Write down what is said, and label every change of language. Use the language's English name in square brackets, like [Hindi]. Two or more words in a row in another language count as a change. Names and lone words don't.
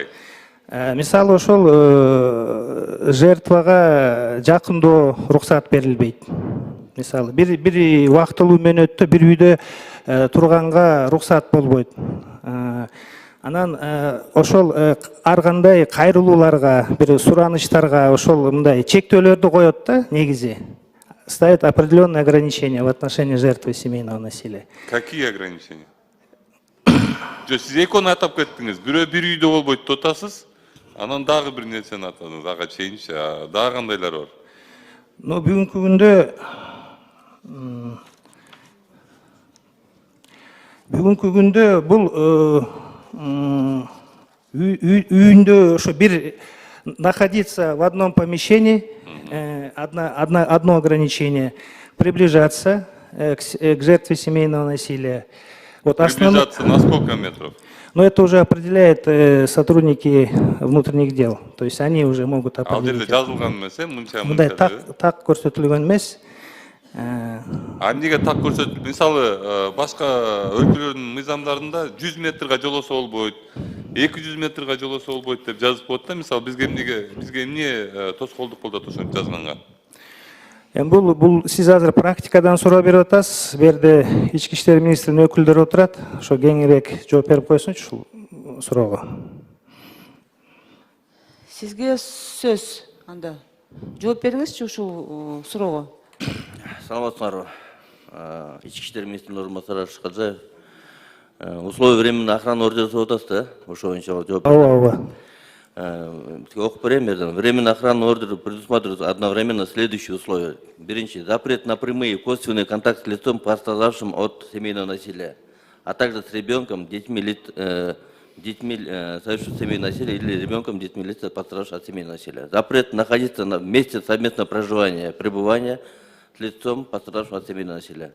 [Kyrgyz] Мисалы, ошол жертвага жакындоо уруксат берилбейт. Мисалы, бир убактылуу мөөнөттө бир үйдө турганга уруксат болбойт. Анан ошол ар кандай кайрылууларга, бир сураныштарга ошол мындай чектөөлөрдү коет да, негизи. [Russian] Ставит определенные ограничения в отношении жертвы семейного насилия. Какие ограничения? [Kyrgyz] Сиз экөөнү атап кеттиңиз. Бирөө бир үйдө болбойт деп атасыз. Анан дагы бир нерсени атадыңыз. Ага чейинчи, дагы кандайлар бар? Бүгүнкү күндө бул үйүндө ошо бир [Russian] находиться в одном помещении, одно ограничение, приближаться к жертве семейного насилия. Приближаться на сколько метров? Но это уже определяет сотрудники внутренних дел. То есть они уже могут определить. [Kyrgyz] Жазылган эмес, мынча. Мындай так көрсөтүлгөн эмес. Эмнеге так көрсөтүлүп? Мисалы, башка өлкөлөрдүн мыйзамдарында 100 метрге жолосо болбойт, 200 метрге жолосо болбойт деп жазып коет да. Мисалы бизге эмне тоскоолдук болот ошентип жазганга? Бул сиз азыр практикадан суроо берип атасыз. Бу жерде ички иштер министринин өкүлдөрү отурат. Ошо кеңирээк жооп берип койсунчу ушул суроого. Сизге сөз анда. Жооп бериңизчи ушул суроого. Саламатсыңарбы? Ички иштер министринин орун басары Шыкаджаев. [Russian] Условия временной охраны [Kyrgyz] ордери деп атасыз да? Ошо боюнча жооп. Ооба. Окуп берем жерден. [Russian] Временный охранный ордер предусматривает одновременно следующие условия. Биринчи, запрет на прямые и косвенные контакты с лицом, пострадавшим от семейного насилия, а также с ребенком, детьми, совершившим семейное насилие, или ребенком, детьми, лиц, пострадавшим от семейного насилия. Запрет находиться на месте совместного проживания, пребывания с лицом, пострадавшим от семейного насилия.